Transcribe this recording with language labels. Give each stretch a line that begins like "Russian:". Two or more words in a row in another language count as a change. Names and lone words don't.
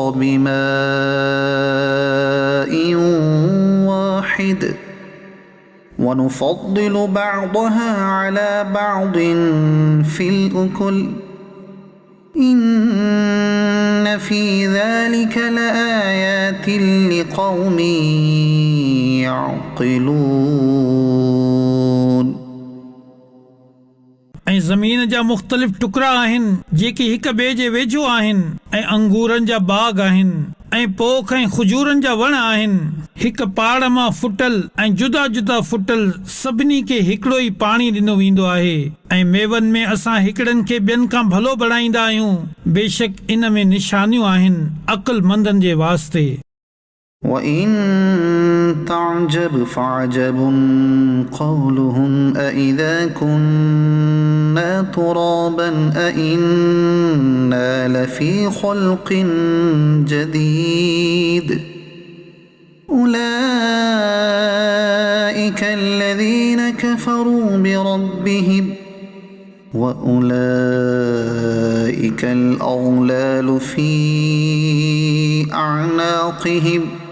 Arabic: بماء واحد ونفضل بعضها على بعض في الأكل إن في ذلك لآيات لقوم يعقلون
Sindhi: ऐं ज़मीन जा मुख़्तलिफ़ टुकड़ा आहिनि जेके हिक ॿिए जे वेझो आहिनि, ऐं अंगूरनि जा बाग़ आहिनि ऐं पोख ऐं खजूरनि जा वण आहिनि। हिक पहाड़ मां फुटल ऐं जुदा जुदा फुटल सभिनी खे हिकिड़ो ई पाणी ॾिनो वेंदो आहे, ऐं मेवनि में असां हिकिड़नि खे ॿियनि खां भलो बणाईंदा आहियूं। बेशक इन में निशानियूं आहिनि अक़लमंदनि जे वास्ते।
Arabic: وإن تعجب فعجب قولهم أإذا كنا ترابا أإنا لفي خلق جديد أولئك الذين كفروا بربهم وأولئك الأغلال في أعناقهم